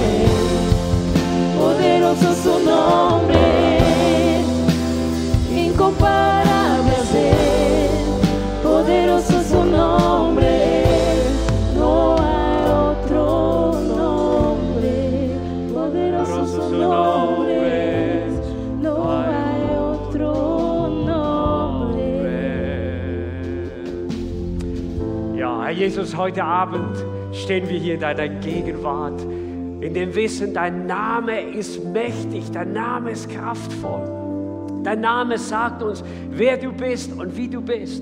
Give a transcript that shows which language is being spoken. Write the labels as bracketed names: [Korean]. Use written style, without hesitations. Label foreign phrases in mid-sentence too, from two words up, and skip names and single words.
[Spanish] Poderoso su nombre es, incomparable es Él. Poderoso su nombre es, no hay otro nombre. Poderoso su nombre es, no hay otro nombre. [German] Ja, Herr Jesus, heute Abend stehen wir hier in deiner Gegenwart, in dem Wissen, dein Name ist mächtig, dein Name ist kraftvoll. Dein Name sagt uns, wer du bist und wie du bist.